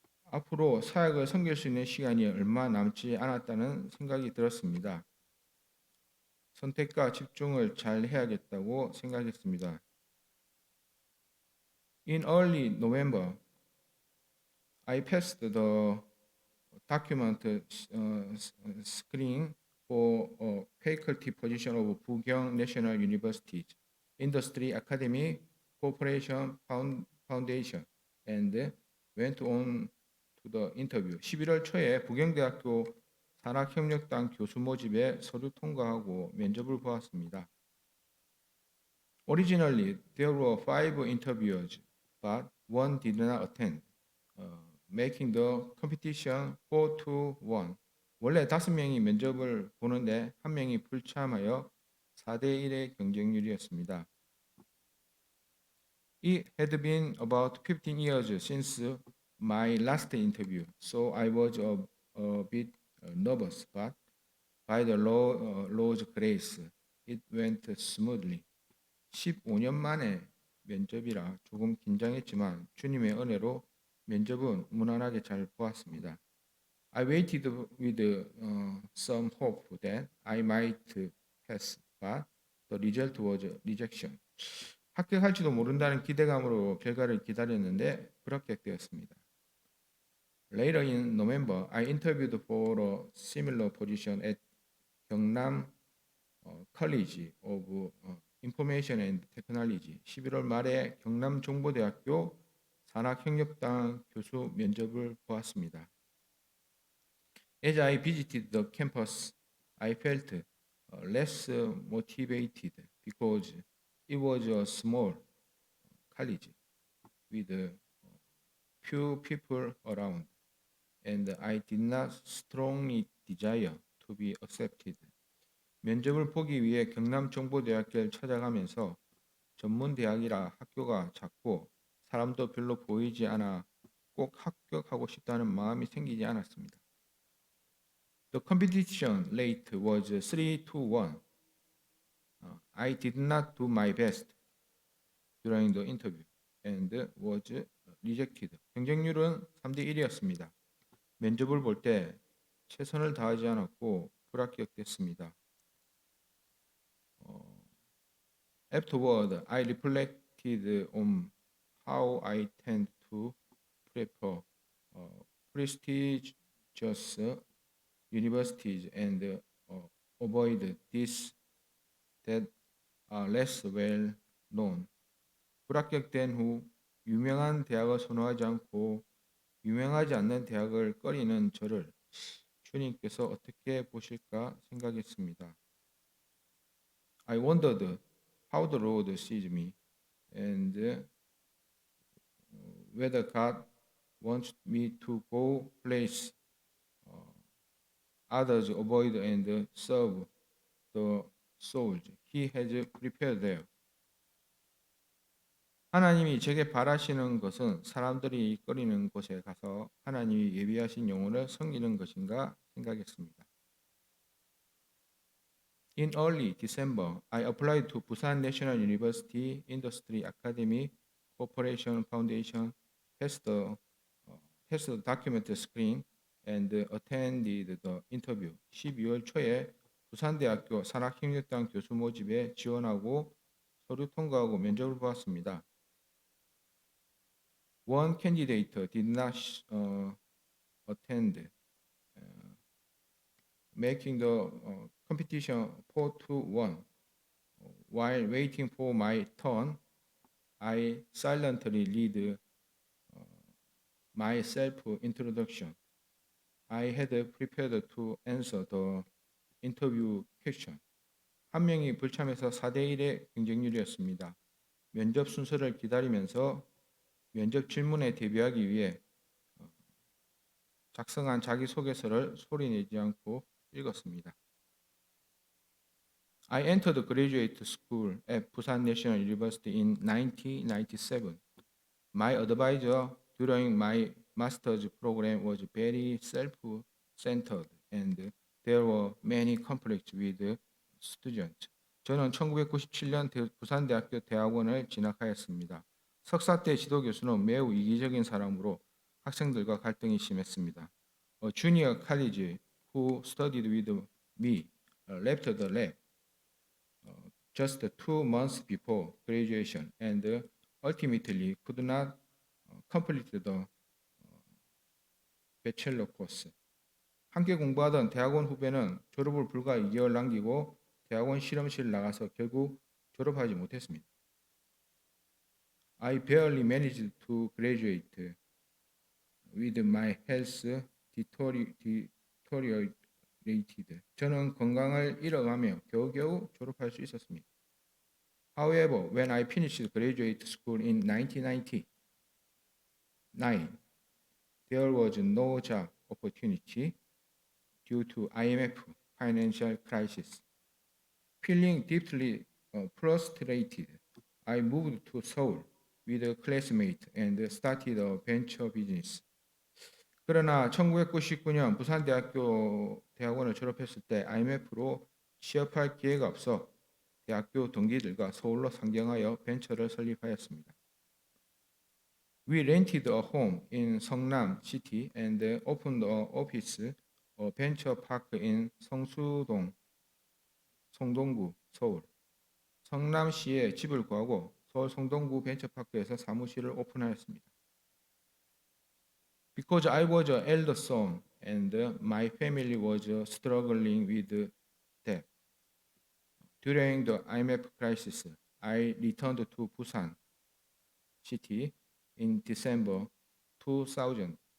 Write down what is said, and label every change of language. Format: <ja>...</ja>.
<ko>앞으로 사역을 섬길 수 있는 시간이 얼마 남지 않았다는 생각이 들었습니다. 선택과 집중을 잘 해야겠다고 생각했습니다.</ko> <en>In early November, I passed the document screening for a faculty position of Bugyong National University's Industry Academy Corporation Foundation and went on to the interview.</en> <ko>11월 초에 부경대학교 산학협력단 교수 모집에 서류 통과하고 면접을 보았습니다.</ko> <en>Originally, there were 5 interviewers, but one did not attend, making the competition 4-1.</en> <ko>원래 5명이 면접을 보는데 1명이 불참하여 4대1의 경쟁률이었습니다.</ko> <en>It had been about 15 years since my last interview, so I was a bit nervous, but by the Lord's grace, it went smoothly.</en> <ko>15년 만에 면접이라 조금 긴장했지만 주님의 은혜로 면접은 무난하게 잘 보았습니다.</ko> <en>I waited with some hope that I might pass, but the result was rejection.</en> <ko>합격할지도 모른다는 기대감으로 결과를 기다렸는데 불합격되었습니다.</ko> <en>Later in November, I interviewed for a similar position at 경남 College of Information and Technology.</en> <ko>11월 말에 경남정보대학교 산학협력단 교수 면접을 보았습니다.</ko> <en>As I visited the campus, I felt less motivated because it was a small college with few people around, and I did not strongly desire to be accepted.</en> <ko>면접을 보기 위해 경남정보대학교를 찾아가면서 전문대학이라 학교가 작고 사람도 별로 보이지 않아 꼭 합격하고 싶다는 마음이 생기지 않았습니다.</ko> <en>The competition rate was 3-1. I did not do my best during the interview and was rejected.</en> <ko>경쟁률은 3대1이었습니다. 면접을 볼 때 최선을 다하지 않았고 불합격됐습니다.</ko> <en>Afterward, I reflected on how I tend to prefer prestigious universities and avoid these that are less well known.</en> <ko>불합격된 후 유명한 대학을 선호하지 않고 유명하지 않는 대학을 꺼리는 저를 주님께서 어떻게 보실까 생각했습니다.</ko> <en>I wondered how the Lord sees me and whether God wants me to go place others avoid and serve the souls He has prepared there.</en> <ko>하나님이 제게 바라시는 것은 사람들이 꺼리는 곳에 가서 하나님이 예비하신 영혼을 섬기는 것인가 생각했습니다.</ko> <en>In early December, I applied to Busan National University Industry Academy Corporation Foundation, passed the document screen, and attended the interview.</en> <ko>12월 초에 부산대학교 산학협력단 교수 모집에 지원하고 서류 통과하고 면접을 보았습니다.</ko> <en>One candidate did not attend, making the competition 4-1. While waiting for my turn, I silently read my self-introduction. I had prepared to answer the interview question.</en> <ko>한 명이 불참해서 4대1의 경쟁률이었습니다. 면접 순서를 기다리면서 면접 질문에 대비하기 위해 작성한 자기소개서를 소리내지 않고 읽었습니다.</ko> <en>I entered graduate school at Busan National University in 1997. My advisor during my master's program was very self-centered and there were many conflicts with students.</en> <ko>저는 1997년 부산대학교 대학원을 진학하였습니다. 석사 때 지도 교수는 매우 이기적인 사람으로 학생들과 갈등이 심했습니다.</ko> <en>A junior college who studied with me left the lab just 2 months before graduation and ultimately could not complete the bachelor course.</en> <ko>함께 공부하던 대학원 후배는 졸업을 불과 2개월 남기고 대학원 실험실 나가서 결국 졸업하지 못했습니다.</ko> <en>I barely managed to graduate with my health deteriorated.</en> <ko>저는 건강을 잃어가며 겨우겨우 졸업할 수 있었습니다.</ko> <en>However, when I finished graduate school in 1999, there was no job opportunity due to IMF financial crisis. Feeling deeply frustrated, I moved to Seoul with a classmate and started a venture business.</en> <ko>그러나 1999년 부산대학교 대학원을 졸업했을 때 IMF로 취업할 기회가 없어 대학교 동기들과 서울로 상경하여 벤처를 설립하였습니다.</ko> <en>We rented a home in 성남 City and opened an office, a venture park in 성수동, 성동구, 서울.</en> <ko>성남시에 집을 구하고 서울 성동구 벤처파크에서 사무실을 오픈하였습니다.</ko> <en>Because I was an elder son and my family was struggling with debt. During the IMF crisis, I returned to Busan City in December 2000.</en>